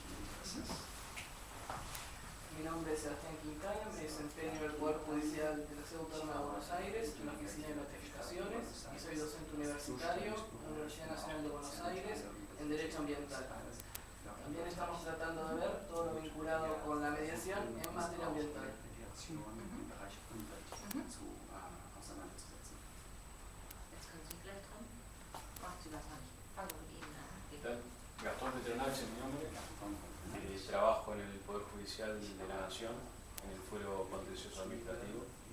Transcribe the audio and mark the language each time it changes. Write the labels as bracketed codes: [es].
[es] Mi nombre es Sebastián Quintana, me desempeño en el Poder Judicial de la Ciudad Autónoma de Buenos Aires, en la Oficina de Notificaciones, y soy docente universitario en la Universidad Nacional de Buenos Aires en Derecho Ambiental. También estamos tratando de ver todo lo vinculado con la mediación en materia ambiental. [de] Jetzt können Sie vielleicht dran. Machen Sie was an. Fangen wir mit Ihnen an. [es] Gastón Petronach es mi nombre, trabajo en el Poder Judicial de la Nación, en el Fuero Contencioso Administrativo.